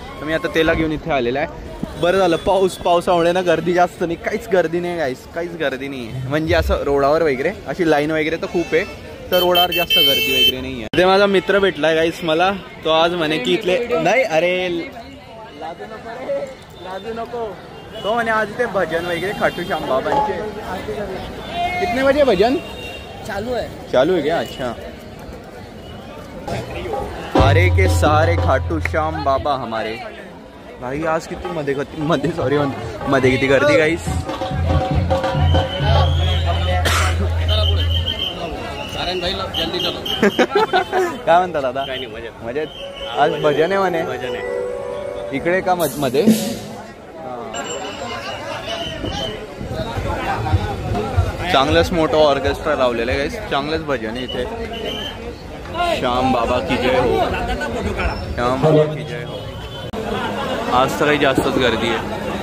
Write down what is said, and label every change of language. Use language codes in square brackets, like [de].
[mr] तर मी आता त्याला घेऊन इथे आलेला आहे. बरं झालं पावसामुळे ना गर्दी जास्त नाही, काहीच गर्दी नाही गाईस, काहीच गर्दी नाही आहे. म्हणजे असं रोडावर वगैरे अशी लाईन वगैरे तर खूप आहे, तर रोडावर जास्त गर्दी वगैरे नाही आहे. ते माझा मित्र भेटलाय गाईस मला, तो आज म्हणे की इथले नाही, अरे लाजू नको, तो म्हणे आज ते भजन वगैरे खाटू श्याम बाबांचे. [hi] कितने बजे भजन चालू है क्या? अच्छा. सारे के सारे खाटू श्याम बाबा हमारे. [mr] भाई आज किती मध्ये किती गर्दी गाईस. काय म्हणता दादा? मजेत. आज भजन आहे म्हणे. इकडे का मध्ये? चांगलंच मोठं ऑर्केस्ट्रा लावलेलं आहे गाईस, चांगलंच भजन आहे इथे. [hi] श्याम बाबा की जय हो, श्याम बाबा की जय हो. [mr] आज तर काही जास्तच गर्दी आहे.